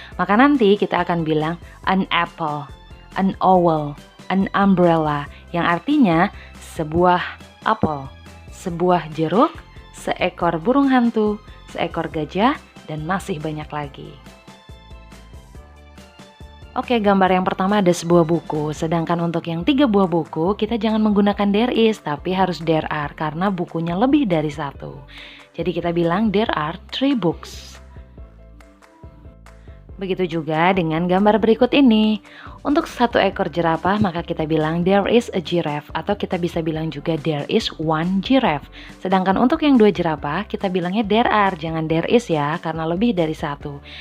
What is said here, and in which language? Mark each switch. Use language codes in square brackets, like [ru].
[id] Maka nanti kita akan bilang [en] an apple, an owl, an umbrella, [id] yang artinya sebuah apel, sebuah jeruk, seekor burung hantu, seekor gajah, dan masih banyak lagi. Oke, gambar yang pertama ada sebuah buku, sedangkan untuk yang 3 buah buku kita jangan menggunakan [en] there is, [id] tapi harus [en] there are [id] karena bukunya lebih dari satu. Jadi kita bilang [en] there are 3 books. [id] Begitu juga dengan gambar berikut ini. Untuk satu ekor jerapah maka kita bilang [en] there is a giraffe, [id] atau kita bisa bilang juga [en] there is one giraffe. [id] Sedangkan untuk yang 2 jerapah kita bilangnya [en] there are, [id] jangan [en] there is [id] ya, karena lebih dari satu.